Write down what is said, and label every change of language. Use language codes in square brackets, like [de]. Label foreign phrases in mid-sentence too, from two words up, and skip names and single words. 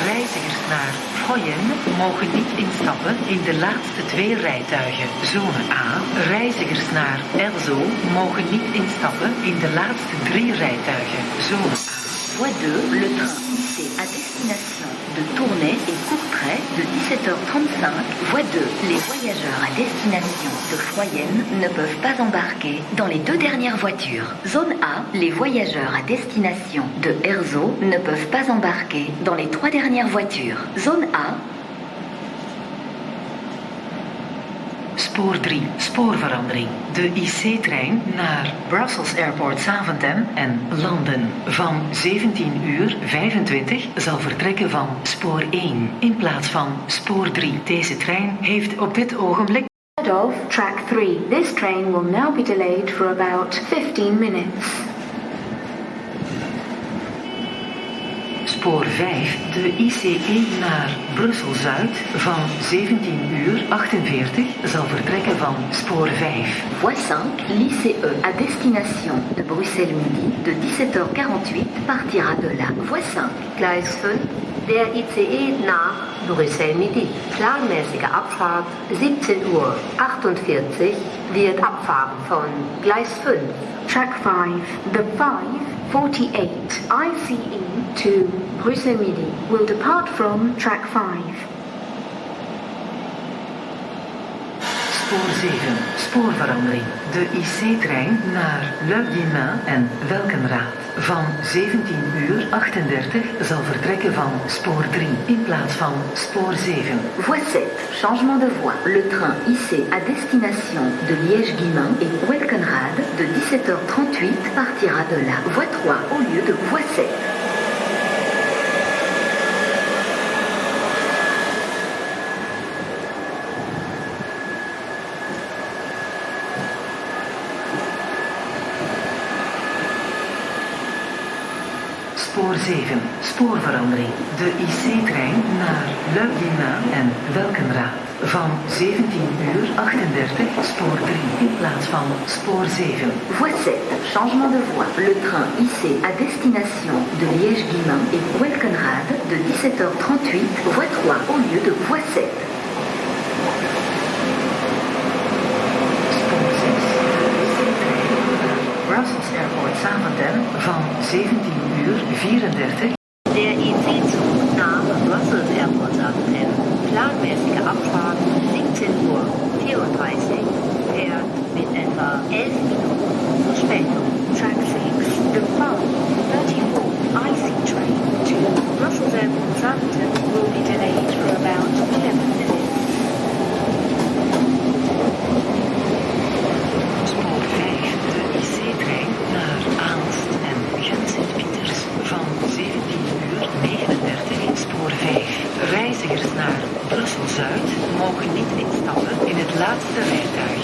[nl] Reizigers naar Foyenne mogen niet instappen in de laatste 2 rijtuigen. Zone A. Reizigers naar Erzo mogen niet instappen in de laatste 3 rijtuigen. Zone A. [fr] Voie 2, le train IC à destination de Tournai et Courtrai de 17h35. Voie 2, les voyageurs à destination de Foyenne ne peuvent pas embarquer dans les 2 dernières voitures. Zone A, les voyageurs à destination de Erzo ne peuvent pas embarquer dans les 3 dernières voitures. Zone A. [nl] Spoor 3, spoorverandering. De IC-trein naar Brussels Airport Zaventem en London van 17:25 zal vertrekken van spoor 1 in plaats van spoor 3. Deze trein heeft op dit ogenblik [en] Of track 3. This train will now be delayed for about 15 minutes. [nl] Spoor 5, de ICE naar Brussel-Zuid van 17:48 zal vertrekken van spoor 5. [fr] Voie 5, l'ICE à destination de Bruxelles-Midi de 17h48 partira de la Voie 5. [de] Gleis 5, der ICE nach Brüssel-Midi. Planmäßige Abfahrt 17:48 Uhr wird abfahren von Gleis 5. [en] Track 5. The 548 ICE to Brussels Midi will depart from track 5. [nl] Spoor 7, spoorverandering. De IC-trein naar Le Guillemins en Welkenraad van 17:38 zal vertrekken van spoor 3 in plaats van spoor 7. [fr] Voie 7, changement de voie. Le train IC à destination de Liège-Guillemins et Welkenrade de 17h38 partira de la Voie 3 au lieu de Voie 7. [nl] Spoor 7, spoorverandering. De IC-trein naar Le Guillemins en Welkenraad van 17:38 spoor 3 in plaats van spoor 7. [fr] Voie 7, changement de voie. Le train IC à destination de Liège-Guillemins et Welkenrade de 17h38 Voie 3 au lieu de Voie 7. [nl] Brussels Airport Zaventem van 17:34. [de] Der IC-Zug nach Brussels Airport Zaventem. Planmäßige Abfahrt 17:34 Uhr fährt mit etwa 11 Minuten Verspätung. [en] Track 6. The 534 IC train to Brussels Airport Zaventem will be delayed for about 11 minutes. [nl] Spoor 5, de IC-trein naar Aalst en Gent-Sint-Pieters van 17:39 spoor 5. Reizigers naar Brussel-Zuid mogen niet instappen in het laatste rijtuig.